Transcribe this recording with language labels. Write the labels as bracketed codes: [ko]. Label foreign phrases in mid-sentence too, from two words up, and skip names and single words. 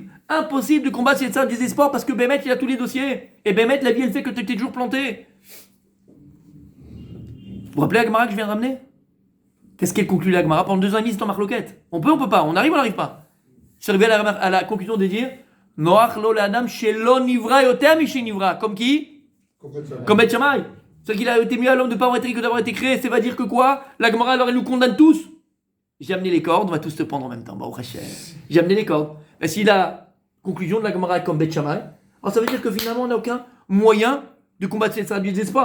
[fr] Impossible de combattre cette salle désespoir parce que Bémet, il a tous les dossiers. Et Bémet, la vie, elle fait que tu t'es toujours planté. Vous vous rappelez la Gemara que je viens de ramener? Qu'est-ce qu'elle conclut la Gemara? Pendant 2 ans et demi, c'est en marloquette. On peut pas. On arrive ou on n'arrive pas? Je suis arrivé à la conclusion de dire [he] נוח לו לאדם שלא נברא יותר משנברא. [fr] Comme qui? Comme Beth Shammai. C'est qu'il a été mieux à l'homme de ne pas avoir été que d'avoir été créé. Ça va dire que quoi? La Gemara, alors elle nous condamne tous. J'ai amené les cordes, on va tous se prendre en même temps. Bah, j'ai amené les cordes. Mais si la conclusion de la Gemara est comme Beth Shammai, alors ça veut dire que finalement on n'a aucun moyen de combattre cette salle du désespoir.